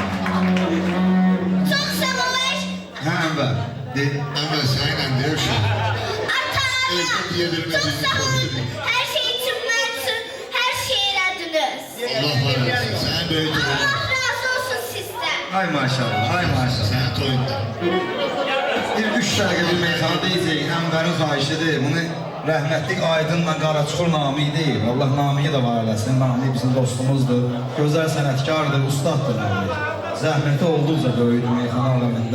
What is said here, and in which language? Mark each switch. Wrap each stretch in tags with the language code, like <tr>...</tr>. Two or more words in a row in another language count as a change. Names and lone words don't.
<tr>Çok seviyorum.</tr> <az>Hə, Ənvər. De.</az> <tr>Ama seninle diyor şu. Atanım. Çok sağ olun. Her şey için varsın. Her şeyi yaradınız. Allah var olsun. Sen böyle Allah razı olsun sizden.</tr> <az>Ay maşallah, ay maşallah.</az> <tr>Sen toyunda.</tr> <az>Bir 3 dəqiqə bir meyxana deyəcək. Ənvərin xahişidir. Bunu rəhmətlik Aydınla Qaraçuxur Nami deyil. Allah Namiyi də var eləsin. Nami bizim dostumuzdur. Gözəl sənətkardır, ustaddır Nami. Zəhməti olduqca böyüdü meyxana aləmində.</az>